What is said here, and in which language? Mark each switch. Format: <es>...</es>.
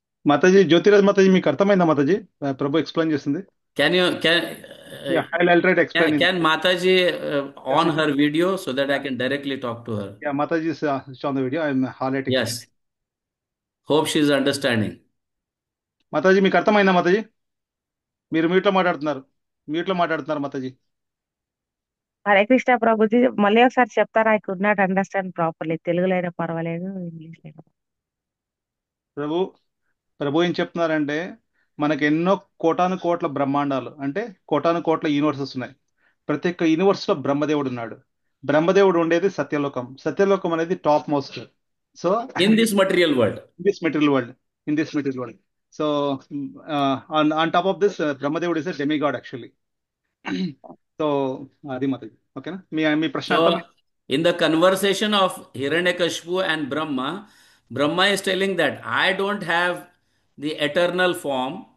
<te>మాతాజీ జ్యోతిరాజ్ మాతాజీ మీకు అర్థమైందా మాతాజీ ప్రభు ఎక్స్ప్లెయిన్ చేసింది</te> <en>Can you yeah I try to can, explain in can Mataji on her video so that I can directly talk to her? Yeah Mataji on the video I'm highlighting it Yes. Hope she is understanding.</en> <te>Mataji మీకు అర్థమైందా మాతాజీ మీరు మ్యూట్లో మాట్లాడుతున్నారు మాతాజీ హరే కృష్ణ ప్రభుజీ మళ్ళీ ఒకసారి చెప్తారా?</te> <en>I could not understand properly.</en> <te>తెలుగులో అయినా పర్వాలేదు, ఇంగ్లీష్ లో అయినా. ప్రభు ప్రభు ఏం చెప్తున్నారంటే మనకి ఎన్నో కోటాను కోట్ల బ్రహ్మాండాలు అంటే కోటాను కోట్ల యూనివర్సెస్ ఉన్నాయి. ప్రతి ఒక్క యూనివర్స్ లో బ్రహ్మదేవుడు ఉన్నాడు. బ్రహ్మదేవుడు ఉండేది సత్యలోకం. సత్యలోకం అనేది top most. So</te> <en>In this material world. this material world, in this material world. So on top of this, Brahmadev is a demigod actually.</en> <te>So అది మాతాజీ ఓకేనా మీ ప్రశ్న</te> <en>So,</en> <te>అర్థమైంది.</te> <en>in the conversation of Hiranyakashipu and Brahma, Brahma is telling that I don't have the eternal form.</en>